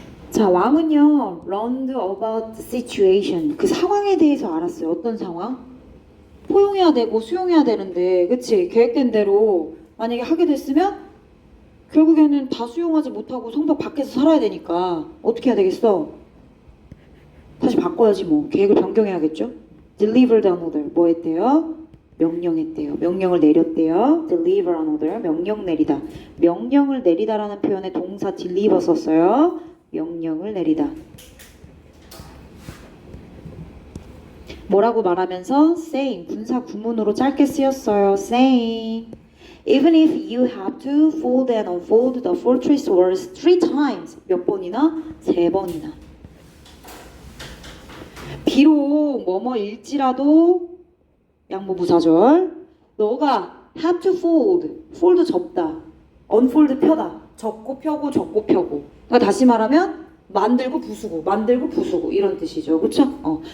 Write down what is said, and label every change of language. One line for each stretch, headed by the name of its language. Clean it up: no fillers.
Korean: 자, 왕은요,
English: learned about the situation.
Korean: 그 상황에 대해서 알았어요. 어떤 상황? 포용해야 되고 수용해야 되는데, 그치? 계획된 대로 만약에 하게 됐으면 결국에는 다 수용하지 못하고 성벽 밖에서 살아야 되니까 어떻게 해야 되겠어? 다시 바꿔야지 뭐. 계획을 변경해야겠죠?
English: deliver an order.
Korean: 뭐 했대요? 명령했대요. 명령을 내렸대요.
English: deliver an order.
Korean: 명령 내리다. 명령을 내리다라는 표현에 동사 deliver 썼어요. 명령을 내리다. 뭐라고 말하면서? saying. 분사 구문으로 짧게 쓰였어요. saying.
English: Even if you have to fold and unfold the fortress walls 3 times.
Korean: 몇 번이나? 3번이나. 비록 뭐뭐일지라도 양보부사절 너가
English: have to fold
Korean: 접다 unfold 펴다 접고 펴고 접고 펴고 그러니까 다시 말하면 만들고 부수고 이런 뜻이죠. 그쵸?